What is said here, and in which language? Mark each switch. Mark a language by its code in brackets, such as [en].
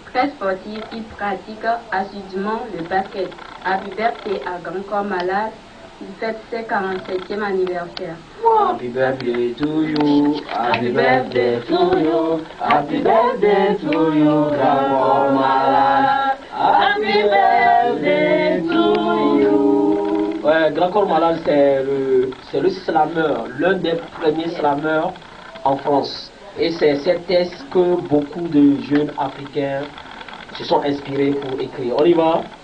[fr] Très sportif, il pratique assidûment le basket. [en] Happy birthday [fr] à Grand Corps Malade. Il fête ses 47e anniversaire. [en] Happy birthday to you, happy birthday to you, happy birthday to you, Grand Corps Malade. Happy birthday to you. [fr] Ouais, Grand Corps Malade, c'est le slameur, l'un des premiers slameurs en France. Et c'est cette thèse que beaucoup de jeunes africains se sont inspirés pour écrire. On y va?